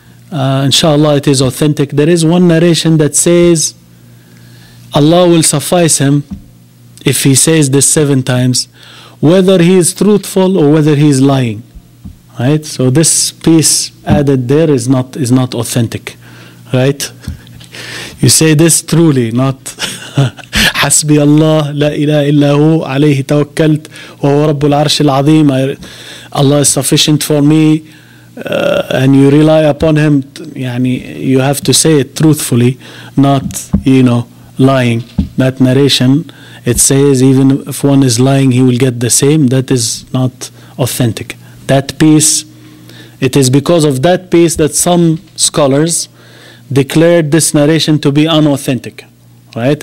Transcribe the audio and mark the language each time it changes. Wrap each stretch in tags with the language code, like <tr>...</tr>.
<en>Inshallah, it is authentic. There is one narration that says Allah will suffice him if he says this 7 times, whether he is truthful or whether he is lying. Right? So this piece added there is not authentic. Right? You say this truly, not</en> <ar>حسبي الله لا إله إلا هو عليه توكلت وهو رب العرش العظيم.</ar> <en>Allah is sufficient for me, and you rely upon Him. You have to say it truthfully, not lying. That narration, it says even if one is lying, he will get the same. That is not authentic. That piece, it is because of that piece that some scholars declared this narration to be unauthentic, right?</en>